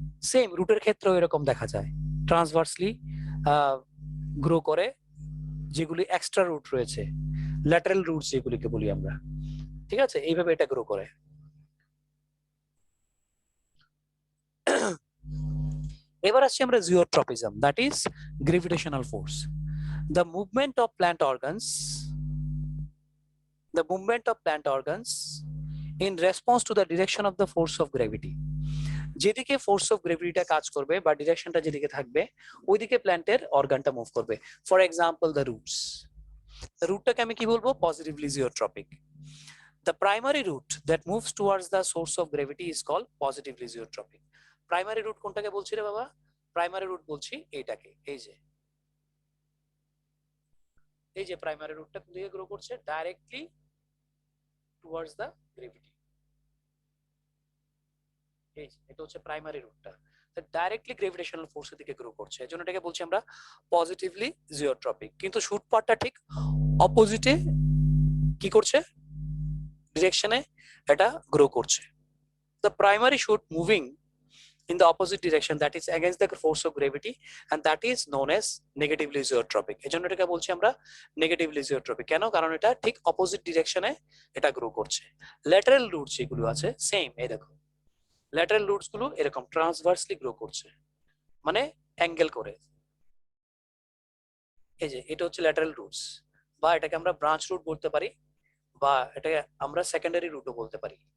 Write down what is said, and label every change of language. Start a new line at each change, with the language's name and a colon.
Bangla: Same রুটের ক্ষেত্রেও এরকম দেখা যায়, ট্রান্সভার্সলি গ্রো করে। যেগুলি এক্সট্রা রুট রয়েছে, ল্যাটারাল রুটস যেগুলিকে বলি আমরা, ঠিক আছে, এইভাবে এটা গ্রো করে। এবার আসছি আমরা geotropism,
English: That is gravitational force. The movement of plant organs, the movement of plant organs in response to the direction of the force of gravity.
Bangla: যেদিকে ফোর্স অফ গ্রেভিটিটা কাজ করবে বা ডিরেকশনটা যেদিকে থাকবে, ওইদিকে প্ল্যান্টের অর্গানটা মুভ করবে।
English: For example the roots.
Bangla: The রুটটাকে আমি কি বলবো?
English: Positively geotropic. The primary root that moves towards the source of gravity is called positively geotropic.
Bangla: Primary root কোনটাকে বলছি রে বাবা? প্রাইমারি রুট বলছি এইটাকে। এই যে প্রাইমারি রুটটা কোন দিকে গ্রো করছে?
English: Directly towards the gravity.
Bangla: এটা হচ্ছে প্রাইমারি রুটটা, ডাইরেক্টলি গ্রেভিটেশনাল ফোর্সের দিকে গ্রো করছে, এজন্য এটাকে বলছি আমরা পজিটিভলি জিওট্রপিক। কিন্তু শুট পার্টটা ঠিক অপোজিটে কি করছে? ডিরেকশনে এটা গ্রো করছে।
English: The primary shoot moving in the opposite direction, that is against the force of gravity, and that is known as negatively geotropic.
Bangla: এজন্য এটাকে বলছি আমরা নেগেটিভলি জিওট্রপিক। কেন? কারণ এটা ঠিক অপোজিট ডিরেকশনে এটা গ্রো করছে। ল্যাটারাল রুট যেগুলো আছে সেম, এই দেখো ল্যাটারাল রুটস গুলো এরকম ট্রান্সভার্সলি গ্রো করছে, মানে অ্যাঙ্গেল করে। এই যে এটা হচ্ছে ল্যাটারাল রুটস, বা এটাকে আমরা ব্রাঞ্চ রুট বলতে পারি, বা এটাকে আমরা সেকেন্ডারি রুটও বলতে পারি।